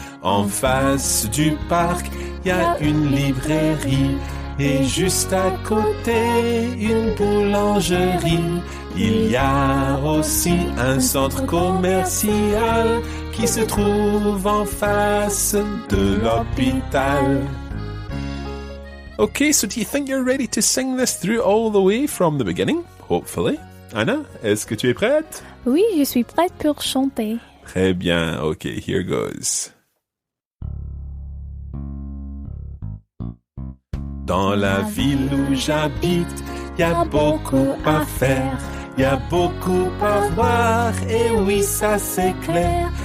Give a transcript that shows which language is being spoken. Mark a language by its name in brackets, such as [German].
[French] En face du parc, il y a une librairie et juste à côté une boulangerie. Il y a aussi un centre commercial qui se trouve en face de l'hôpital. [English] Okay, so do you think you're ready to sing this through all the way from the beginning? Hopefully. [French] Anna, est-ce que tu es prête? Oui, je suis prête pour chanter. Très bien. [English] Okay, here goes. [French] Dans la ville où j'habite, y a beaucoup à faire, y a beaucoup à voir, et oui, ça c'est clair.